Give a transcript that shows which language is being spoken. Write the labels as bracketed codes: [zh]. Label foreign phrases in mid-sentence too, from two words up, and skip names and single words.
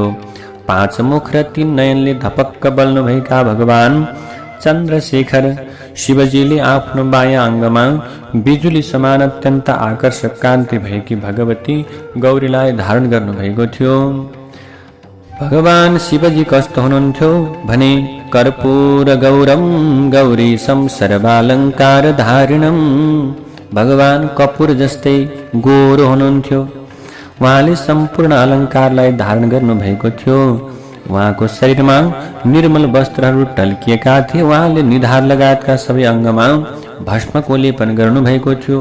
[ne] 5 मुख र 3 नयनले धपक्क बल्नुभएका भगवान चन्द्रशेखर शिवजीले आफ्नो बायाँ अङ्गमा बिजुली समान अत्यन्त आकर्षक कान्ति भएकी भगवती गौरीलाई धारण गर्नुभएको थियो। भगवान शिवजी कस्तो हुनुहुन्थ्यो भने [sa] कर्पूर गौरम गौरीशं सर्वालङ्कार धारिणं [ne] भगवान कपुर जस्तै गोरो हुनुहुन्थ्यो। उहाँले सम्पूर्ण अलङ्कारलाई धारण गर्नुभएको थियो। उहाँको शरीरमा निर्मल वस्त्रहरू टल्किएका थिए। उहाँले निधार लगायतका सबै अङ्गमा भस्मको लेपन गर्नुभएको थियो।